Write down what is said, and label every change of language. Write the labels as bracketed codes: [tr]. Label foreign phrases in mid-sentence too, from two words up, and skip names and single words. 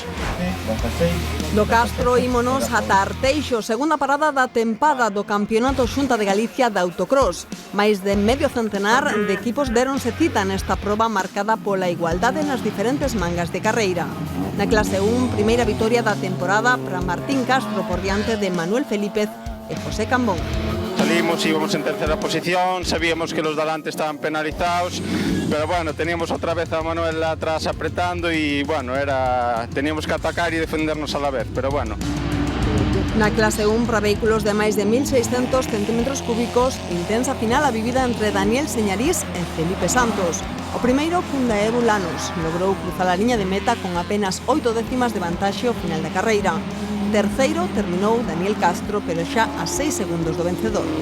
[gl] Do Castro ímonos ata Arteixo, segunda parada da tempada do Campeonato Xunta de Galicia de Autocross. Máis de medio centenar de equipos deronse cita nesta proba marcada pola igualdade nas diferentes mangas de carreira. Na clase 1, primeira vitoria da temporada para Martín Castro por diante de Manuel Felípez e José Cambón. [es] Salimos, íbamos en tercera posición, sabíamos que los de adelante estaban penalizados, pero bueno, teníamos otra vez a Manuel atrás apretando y bueno, teníamos que atacar y defendernos a la vez, pero bueno. [gl] Na clase 1 para vehículos de máis de 1.600 centímetros cúbicos, intensa final a vivida entre Daniel Señarís e Felipe Santos. O primeiro, Kundaebu Lanos, logrou cruzar a liña de meta con apenas 8 décimas de vantaxe ao final da carreira. Terceiro terminou Daniel Castro, pero xa a 6 segundos do vencedor.